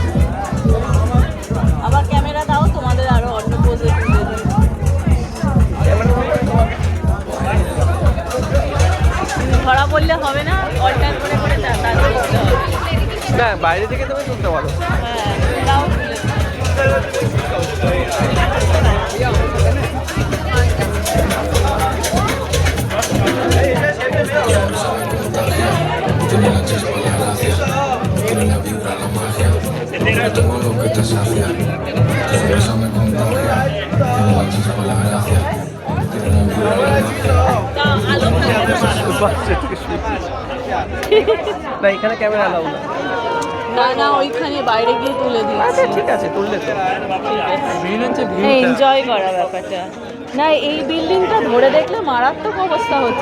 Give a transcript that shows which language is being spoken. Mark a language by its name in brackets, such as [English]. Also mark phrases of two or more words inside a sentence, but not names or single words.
[Bangla] আবার ক্যামেরা দাও, তোমাদের আরো অন্য পোজে তুলে দিই। ধরা বললে হবে না, অল্টার করে করে তারপর করতে হবে। না, বাইরে থেকে তুমি তুলতে পারো। হ্যাঁ, দাও তুলে। [Spanish] Tiene la chispa, la gracia, tiene la vibra, la magia. Yo tengo lo que te sacia, tu sonrisa me contagia. Tiene la chispa, la gracia, tiene la vibra, la magia. [Bangla] না, এখানে ক্যামেরা এলাও না। না না, ওইখানে বাইরে গিয়ে তুলে দিচ্ছি। আচ্ছা ঠিক আছে, তুললে তো এনজয় করা ব্যাপারটা। না, এই বিল্ডিংটা ধরে দেখলে মারাত্মক অবস্থা হচ্ছে।